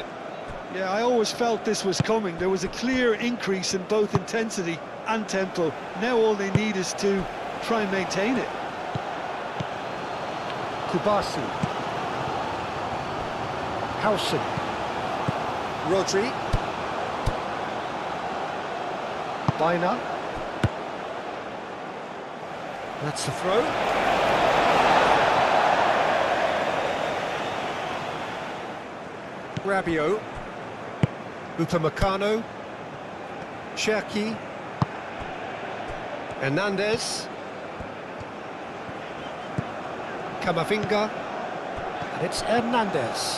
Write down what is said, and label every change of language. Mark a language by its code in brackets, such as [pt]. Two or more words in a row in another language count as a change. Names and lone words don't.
[en] Yeah, I always felt this was coming. There was a clear increase in both intensity and tempo. Now all they need is to try and maintain it. Kubasi. Howson. Rodri. Baena. That's the throw. Rabiot, Upamecano, Cherki, Hernandez, Camavinga, and it's Hernandez.